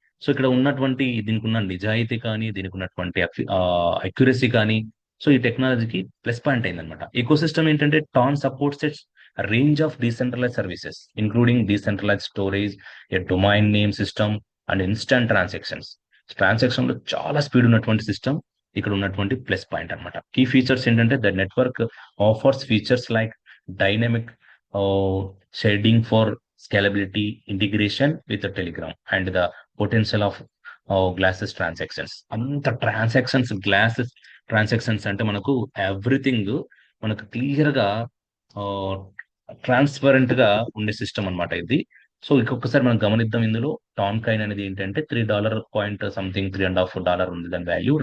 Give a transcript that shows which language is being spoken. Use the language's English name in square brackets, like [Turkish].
[Telugu] So ఇక్కడ ఉన్నటువంటి దీనికి ఉన్న నిజాయితీ కానీ, దీనికి ఉన్నటువంటి అక్యురసీ కానీ, సో ఈ టెక్నాలజీకి ప్లస్ పాయింట్ అయిందనమాట. ఈకోసిస్టమ్ ఏంటంటే [English] TON supports its range of decentralize services including decentralize storage, a domain name system and instant transactions. [Telugu] Transaction లో చాలా స్పీడ్ ఉన్నటువంటి సిస్టమ్ ఇక్కడ ఉన్నటువంటి ప్లస్ పాయింట్ అనమాట. కీ ఫీచర్స్ ఏంటంటే [English] The network offers features like dynamic shading for scalability, integration with the Telegram, and the potential of glasses transactions. [Telugu] అంత glasses transactions అంటే మనకు ఎవ్రీథింగ్ మనకు క్లియర్ గా ట్రాన్స్పరెంట్ గా ఉండే సిస్టమ్ అనమాట ఇది. సో ఇంకొకసారి మనం గమనిద్దాం. ఇందులో టాన్ కాయిన్ అనేది ఏంటంటే $3 పాయింట్ సంథింగ్, $3.5 ఉంది దాని వాల్యూ.